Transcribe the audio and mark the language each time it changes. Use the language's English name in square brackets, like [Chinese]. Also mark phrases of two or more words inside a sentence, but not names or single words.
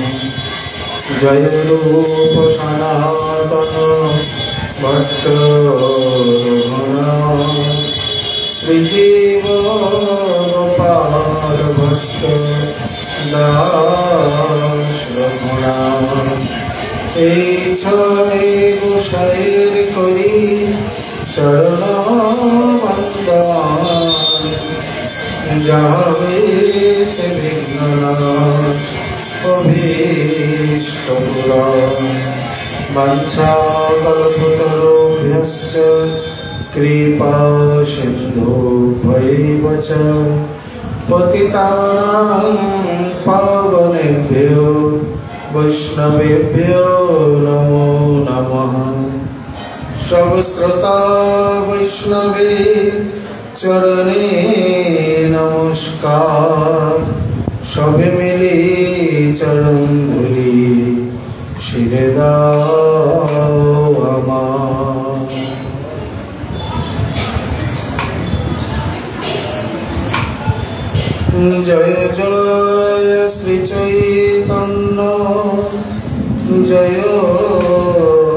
[Bangla] जय रूप सनातन भट्ट श्रीजीव गोपाल भट्ट दास रघुना এই ছয় গোসাইয়ের করি চরণ বন্দন যাবে বিঘ্ননাশ অভীষ্ট পুরাণ [Sanskrit] বাঞ্ছাকল্পতরুভ্যশ্চ কৃপা সিন্ধুভ্যৈব চ পতিতানাং পাবনেভ্यो वैष्णवेभ्यो नमो नमः। [Bangla] সব শ্রোতা বৈষ্ণবে চরণে নমস্কার সবে মিলে চরণ ধূলি শিরে দাও আমার। जय जय श्री चैतन्य जय